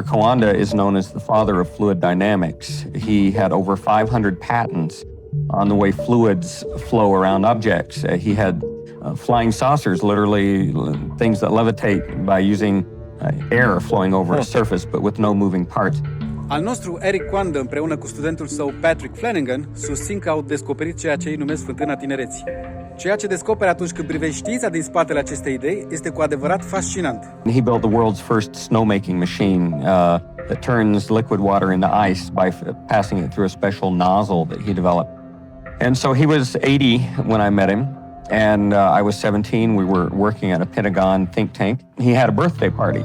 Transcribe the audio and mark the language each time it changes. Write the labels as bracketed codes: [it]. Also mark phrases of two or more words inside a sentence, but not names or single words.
[en] Coandă is known as the father of fluid dynamics. He had over 500 patents on the way fluids flow around objects. He had flying saucers, literally things that levitate by using air flowing over a surface, but with no moving parts. [ro] Al nostru Henri Coandă, împreună cu studentul său Patrick Flanagan, susțin că au descoperit ceea ce ei numesc Fântâna Tinereții. Ceea ce descoperi atunci când privești știința din spatele acestei idei este cu adevărat fascinant. [en] He built the world's first snowmaking machine that turns liquid water into ice by passing it through a special nozzle that he developed. And so he was 80 when I met him, and I was 17. We were working at a Pentagon think tank. He had a birthday party.